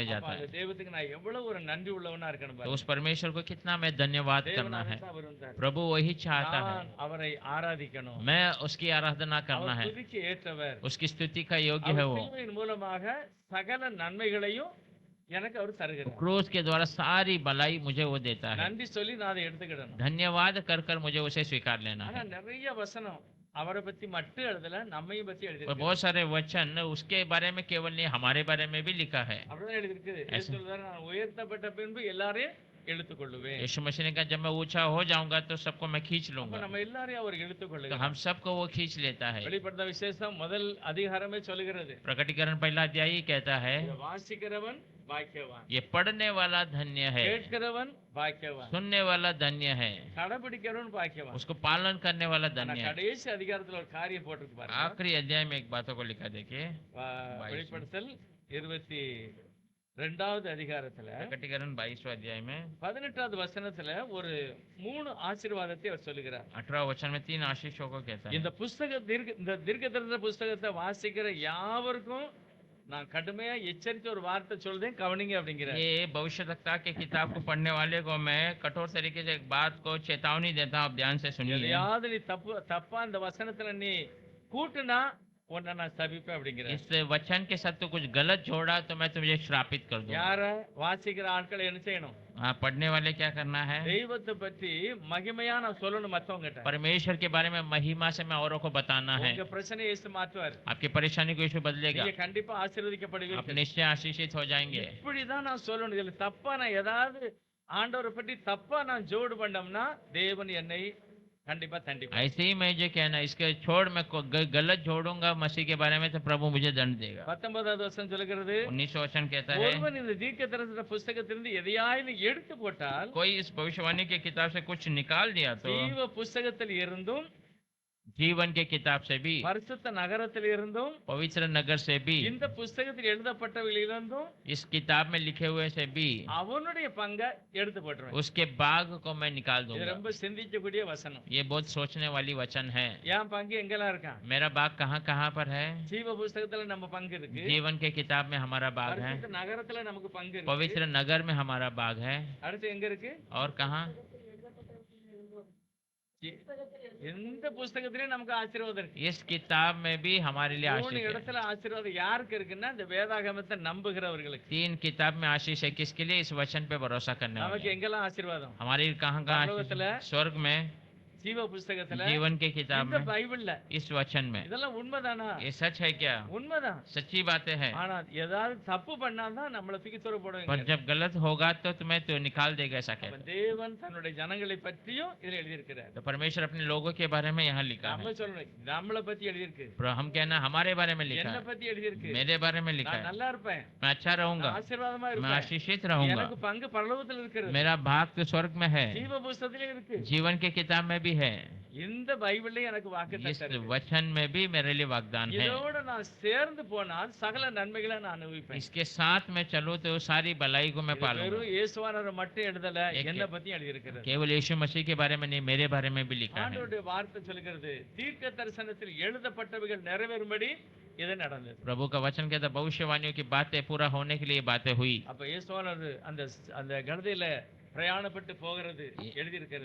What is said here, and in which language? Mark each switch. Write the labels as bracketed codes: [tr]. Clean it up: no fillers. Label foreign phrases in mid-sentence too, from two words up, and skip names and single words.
[ta] அப்ப [hi] जाता [ta] அந்த [hi] है। [ta] தெய்வத்துக்கு நான் எவ்வளவு ஒரு நன்றி உள்ளவனா இருக்கணும் [hi] तो [ta] பாருங்க. [hi] उस परमेश्वर को कितना मैं धन्यवाद [ta] தேவன் [hi] करना है। [ta] அதைத்தான் விரும்புறார். [hi] प्रभु वही चाहता है, [ta] நான் அவரை ஆராதிக்கணும். [hi] मैं उसकी आराधना करना [ta] அவர் [hi] है। [ta] துதிக்கு ஏற்றவர். [hi] उसकी स्तुति का योग्य है [ta] அவர் [hi] वो। [ta] சிலுவையின் மூலமாக சகல நன்மைகளையும் எனக்கு அவர் தருகிறார். [hi] क्रूस के द्वारा सारी भलाई मुझे वो देता है। [ta] நன்றி சொல்லி நான் அதை எடுத்துக்கிடணும். [hi] धन्यवाद कर कर मुझे उसे स्वीकार लेना [ta] ஆனா [hi] है। [ta] நிறைய வசனம் அவரை பத்தி மட்டும் எழுதல, நம்மையும் பத்தி [hi] और [ta] எழுதிருக்கு. [hi] बहुत सारे वचन उसके बारे में केवल नहीं हमारे बारे में भी लिखा है। [ta] அப்படிதான் எழுதிருக்கு. இயேசு சொல்றாரு, நான் உயர்த்தப்பட்ட பின்பு எல்லாரையும் எடுத்துக்கொள்ளுவேன். [hi] यीशु मसीह ने कहा जब मैं ऊंचा हो जाऊंगा तो सबको मैं खींच [ta] அப்ப [hi] लूंगा। [ta] நம்ம எல்லாரையும் அவர் [hi] तो [ta] எடுத்துக்கொள்ளுகிறார். [hi] हम सबको वो खींच लेता है। [ta] வெளிப்படுத்த விசேஷம் முதல் அதிகாரமே சொல்லுகிறது, [hi] प्रकटीकरण पहला अध्याय ही कहता है [ta] இதை வாசிக்கிறவன் பாக்கியவான், [hi] ये पढ़ने वाला धन्य है, [ta] கேட்கிறவன் பாக்கியவான், [hi] सुनने वाला धन्य है, [ta] கடைபிடிக்கிறவன் பாக்கியவான். [hi] उसको पालन करने वाला [ta] ஆனா [hi] धन्य है। [ta] கடைசி அதிகாரத்துல ஒரு காரியம் போட்டிருக்கு பாருங்க. [hi] आखिरी अध्याय में एक बातों को लिखा देखिए, [ta] வெளிப்படுத்தல் 22வது அதிகாரத்துல [hi] प्रकटीकरण 22वां अध्याय में [ta] 18வது வசனத்துல ஒரு 3 ஆசீர்வாதத்தை அவர் சொல்லுகிறார். [hi] 18वां वचन में 3 आशीषों को कहता है। [ta] இந்த தீர்க்கதரிசன புஸ்தகத்தை வாசிக்கிற யாவருக்கும் நான் கடுமையா எச்சரித்த ஒரு வார்த்தை சொல்றேன், கவனிங்க அப்படிங்கிற. [hi] ये भविष्यवक्ता के किताब को पढ़ने वाले को मैं कठोर तरीके से एक बात को चेतावनी देता हूँ, आप ध्यान से सुनिए। [ta] எதையாவது நீ தப்பா அந்த வசனத்துல நீ கூட்டுனா உன்னை நான் சபிப்பேன் அப்படிங்கிற. [hi] इस वचन के साथ तो कुछ गलत जोड़ा तो मैं तुझे श्रापित कर दूंगा। [ta] யார வாசிக்கிற ஆட்களை என்ன செய்யணும்? [hi] हाँ, पढ़ने वाले क्या करना है? [ta] தெய்வத்தை பற்றி மகிமையா நான் சொல்லணும் மத்தவங்ககிட்ட. [hi] परमेश्वर के बारे में महिमा से मैं औरों को बताना है। [ta] உங்க பிரச்சனையை இயேசு மாற்றுவார். [hi] आपकी परेशानी को यीशु बदलेगा, [ta] நீங்க கண்டிப்பா [hi] आप [ta] ஆசீர்வதிக்கப்படுவீர்கள். [hi] निश्चय आशीषित हो जाएंगे। [ta] இப்படிதான் நான் சொல்லணும். இதுல தப்பா நான் ஏதாவது ஆண்டவரை பற்றி தப்பா நான் ஜோடு பண்ணோம்னா தேவன் என்னை கண்டிப்பா தண்டிப்பார். [hi] ऐसे ही मैं जो कहना, इसके छोड़ मैं गलत जोड़ूंगा मसीह के बारे में तो प्रभु मुझे दंड देगा। [ta] 19வது வசனம் சொல்கிறது, [hi] 19 वचन कहता है, [ta] ஒருவன் இந்த தீர்க்கதரிசன புஸ்தகத்திலிருந்து எதையாயிலும் எடுத்து போட்டால் [hi] कोई इस भविष्यवाणी की किताब से कुछ निकाल दिया तो [ta] ஜீவ புஸ்தகத்தில் இருந்தும் [hi] जीवन के किताब से भी, [ta] பரிசுத்த நகரத்தில் இருந்தும் [hi] पवित्र नगर से भी, [ta] இந்த புஸ்தகத்தில் எழுதப்பட்டவைகளிலிருந்தும் [hi] इस किताब में लिखे हुए से भी [ta] அவனுடைய பங்கை எடுத்து போட்டுருவேன். [hi] उसके भाग को मैं निकाल [ta] இது [hi] दूंगा। [ta] ரொம்ப சிந்திக்கக்கூடிய வசனம். [hi] ये बहुत सोचने वाली वचन है। [ta] என் பங்கு எங்கெல்லாம் இருக்கான்? [hi] मेरा भाग कहाँ कहाँ पर है? [ta] ஜீவ புஸ்தகத்துல நம்ம பங்கு இருக்கு. [hi] जीवन के किताब में हमारा भाग है, [ta] பரிசுத்த நகரத்துல நமக்கு பங்கு இருக்கு. [hi] पवित्र नगर में हमारा भाग है, [ta] அடுத்து எங்க இருக்கு? [hi] और कहाँ? [ta] எந்த புஸ்தகத்திலயும் நமக்கு ஆசீர்வாதம் இருக்கு. [hi] इस किताब में भी हमारे लिए 3 आशीष है। [ta] இடத்துல ஆசீர்வாதம் யாருக்கு இருக்குன்னா இந்த வேதாகமத்தை நம்புகிறவர்களுக்கு. [hi] 3 किताब में आशीष है, किसके लिए? इस वचन पे भरोसा करने [ta] நமக்கு [hi] वाले। [ta] எங்கெல்லாம் ஆசீர்வாதம்? [hi] हमारे कहाँ कहाँ [ta] பரலோகத்துல, [hi] आशीष? स्वर्ग में, [ta] ஜீவ புஸ்தகத்துல, [hi] जीवन के किताब [ta] இந்த [hi] में, [ta] பைபிள்ல. [hi] इस वचन में। [ta] இதெல்லாம் உண்மைதானா? [hi] ये सच है क्या? [ta] உண்மைதான். [hi] सच्ची बातें हैं। [ta] ஆனா ஏதாவது தப்பு பண்ணாதான் நம்மள தூக்கி தூர [hi] पर [ta] போடுவாங்க. [hi] जब गलत होगा तो तुम्हें तो निकाल देगा, ऐसा [ta] அப்ப [hi] कहते हैं। [ta] தேவன் தன்னுடைய ஜனங்களை பற்றியும் இதுல எழுதியிருக்கிறார். [hi] तो परमेश्वर अपने लोगों के बारे में यहाँ लिखा [ta] நம்ம [hi] है। [ta] சொல்லணும், நம்மளை பத்தி எழுதியிருக்கு, [hi] पर हम कहना हमारे बारे में लिखा [ta] என்ன [hi] है, [ta] பத்தி எழுதியிருக்கு. [hi] मेरे बारे में लिखा [ta] நான் [hi] है। [ta] நல்லா இருப்பேன், [hi] मैं अच्छा रहूंगा, [ta] நான் ஆசீர்வாதமா [hi] मैं [ta] இருப்பேன், [hi] आशीषित रहूंगा, [ta] எனக்கு பங்கு பரலோகத்துல இருக்கிறது. [hi] मेरा भाग तो स्वर्ग में है, [ta] ஜீவ புஸ்தகத்திலே இருக்கு. [hi] जीवन के किताब में भी है, [ta] இந்த பைபிள்லயே எனக்கு [hi] इस [ta] வாக்குத்தத்தம் இருக்கு. [hi] वचन में भी मेरे लिए वागदान है। [ta] இதோட நான் சேர்ந்து போனால் சகல நன்மைகளை நான் அனுபவிப்பேன். [hi] इसके साथ में चलो तो सारी भलाई को मैं [ta] இது [hi] पालूंगा। [ta] வெறும் இயேசுவானவரை மட்டும் எழுதல, [hi] एक- [ta] என்ன பத்தி எழுதியிருக்கிறது. [hi] केवल यीशु मसीह के बारे में नहीं, मेरे बारे में भी लिखा है। [ta] ஆண்டவருடைய வார்த்தை சொல்கிறது, தீர்க்க தரிசனத்தில் எழுதப்பட்டவைகள் நிறைவேறும்படி இது நடந்தது. [hi] प्रभु का वचन कहता, भविष्यवाणियों की बातें पूरा होने के लिए बातें हुई। [ta] அப்ப இயேசுவானவர் அந்த அந்த கழுதையில பிரயாணப்பட்டு போகிறது எழுதியிருக்கிறது.